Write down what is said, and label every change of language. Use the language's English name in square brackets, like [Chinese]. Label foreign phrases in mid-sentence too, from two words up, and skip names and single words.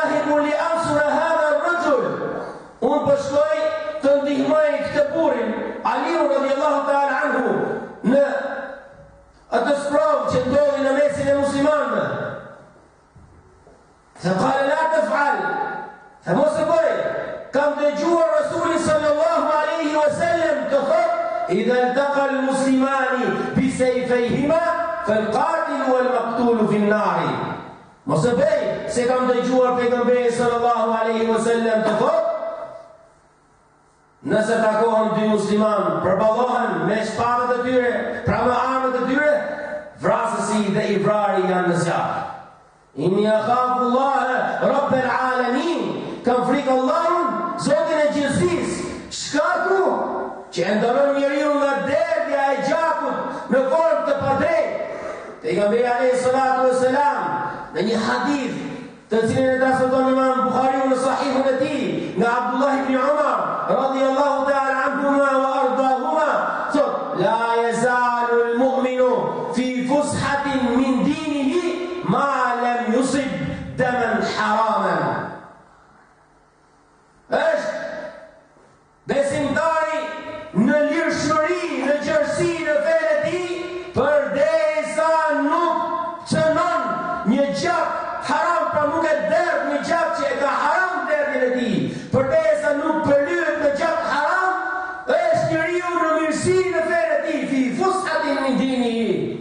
[Arabic] لأنصر هذا الرجل. [Albanian] Unë po shkoj të ndihmoj këtë burrin, Aliun [Arabic] رضي الله تعالى عنه, [Albanian] në atë sprovë që ndodhi në mesin e muslimanëve. [Arabic] فقال لا تفعل. [Albanian] فمos e bëj. Kam dëgjuar Rasulin [Arabic] صلى الله عليه وسلم [Albanian] të thotë: [Arabic] "إذا التقى المسلمان بسيفيهما فالقاتل والمقتول في النار." [Albanian] Mos e bëj, se kam dëgjuar pejgamberin [Arabic] صلى الله عليه وسلم [Albanian] të thotë: nëse takohen dy musliman, përballohen me shpatat e tyre, pra me armët e tyre, vrasësi dhe i vrari janë në zjarr. [Arabic] إني أخاف الله رب العالمين. [Albanian] Kam frikë Allahun, Zotin e gjithësisë. Shkaktu që e ndalon njeriu nga derdhja e gjakut në formë të padrejtë. Pejgamberi [Arabic] عليه الصلاة والسلام [Albanian] në një hadith të cilin e transmeton Imam Buhariu në Sahihun e tij nga Abdullah ibn Umar [Arabic] رضي الله تعالى عنهما وأرضاهما, [Albanian] thot: [Arabic] "لا يزال المؤمن في فسحة من دينه ما لم يصب دما حراما." [Albanian] Është besimtari në lirshmëri, në gjerësi në fenë e tij, përderisa nuk çnon një gjak haram, pra nuk e derdh një gjak që e ka haram derdhjen e tij, përderisa nuk përlyhet në gjak haram, është njeriu në mirësi në fenë e tij, [Arabic] في فسحة من دينه.